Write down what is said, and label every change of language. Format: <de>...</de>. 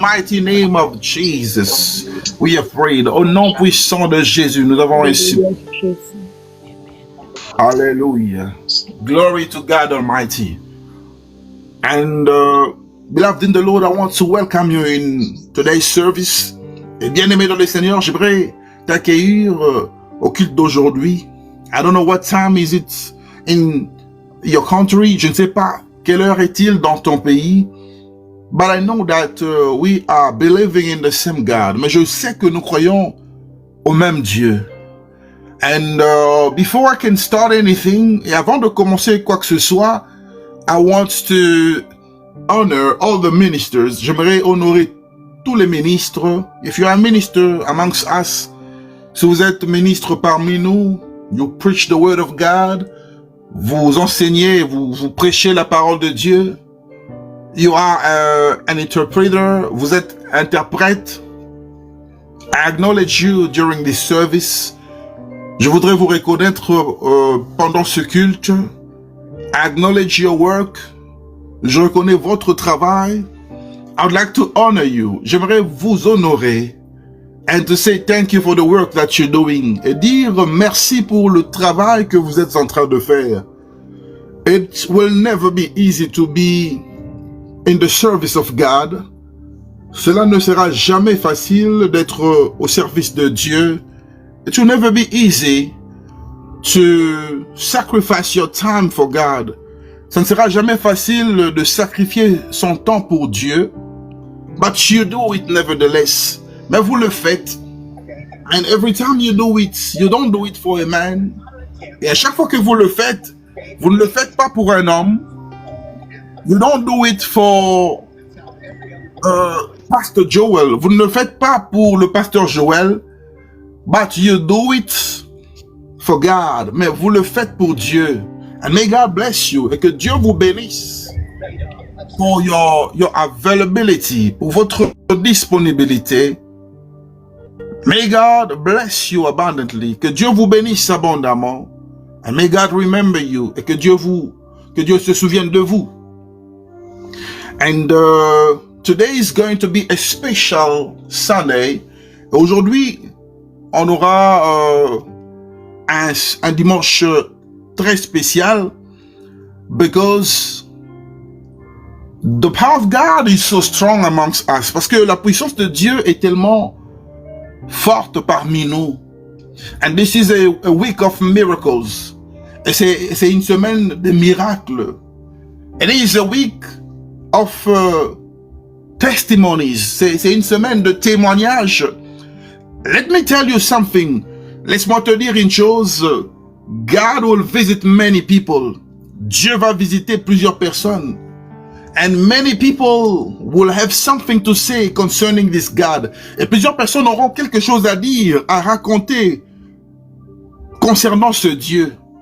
<en>mighty name of Jesus, we have prayed.</en> <fr>Au nom puissant de Jésus, nous avons reçu. Alléluia, Jésus.</fr> <en>Hallelujah. Glory to God Almighty. And beloved in the Lord, I want to welcome you in today's service.</en> <fr>Et bien-aimé dans le Seigneur, j'aimerais t'accueillir au culte d'aujourd'hui.</fr> <en>I don't know what time is it in your country.</en> <fr>Je ne sais pas quelle heure est-il dans ton pays.</fr> <en>But I know that we are believing in the same God.</en> <fr>Mais je sais que nous croyons au même Dieu.</fr> <en>And before I can start anything,</en> <fr>et avant de commencer quoi que ce soit,</fr> <en>I want to honor all the ministers.</en> <fr>J'aimerais honorer tous les ministres.</fr> <en>If you are a minister amongst us,</en> <fr>si vous êtes ministre parmi nous,</fr> <en>you preach the word of God,</en> <fr>vous enseignez, vous prêchez la parole de Dieu.</fr> <en>You are an interpreter,</en> <fr>vous êtes interprète.</fr> <en>I acknowledge you during this service.</en> <fr>Je voudrais vous reconnaître pendant ce culte.</fr> <en>I acknowledge your work.</en> <fr>Je reconnais votre travail.</fr> <en>I would like to honor you.</en> <fr>J'aimerais vous honorer.</fr> <en>And to say thank you for the work that you're doing.</en> <fr>Et dire merci pour le travail que vous êtes en train de faire.</fr> <en>It will never be easy to be in the service of God.</en> <fr>Cela ne sera jamais facile d'être au service de Dieu.</fr> <en>It will never be easy to sacrifice your time for God.</en> <fr>Ça ne sera jamais facile de sacrifier son temps pour Dieu.</fr> <en>But you do it nevertheless.</en> <fr>Mais vous le faites.</fr> <en>And every time you do it, you don't do it for a man.</en> <fr>Et à chaque fois que vous le faites, vous ne le faites pas pour un homme.</fr> <en>You don't do it for Pastor Joel.</en> <fr>Vous ne le faites pas pour le pasteur Joël.</fr> <en>But you do it for God.</en> <fr>Mais vous le faites pour Dieu.</fr> <en>And may God bless you.</en> <fr>Et que Dieu vous bénisse pour</fr> <en>your availability,</en> <fr>pour votre disponibilité.</fr> <en>May God bless you abundantly.</en> <fr>Que Dieu vous bénisse abondamment.</fr> <en>And may God remember you.</en> <fr>Et que Dieu se souvienne de vous.</fr> <en>And today is going to be a special Sunday.</en> <fr>Aujourd'hui, on aura un dimanche très spécial</fr> <en>because the power of God is so strong amongst us.</en> <fr>Parce que la puissance de Dieu est tellement forte parmi nous.</fr> <en>And this is a week of miracles.</en> <fr>Et c'est une semaine de miracles.</fr> <en>It is a week of testimonies.</en> <fr>C'est une semaine de témoignages.</fr> <en>Let me tell you something.</en> <fr>Laisse-moi te dire une chose.</fr> <en>God will visit many people.</en> <fr>Dieu va visiter plusieurs personnes.</fr> <en>And many people will have something to say concerning this God.</en> <fr>Et plusieurs personnes auront quelque chose à dire, à raconter concernant ce Dieu.</fr>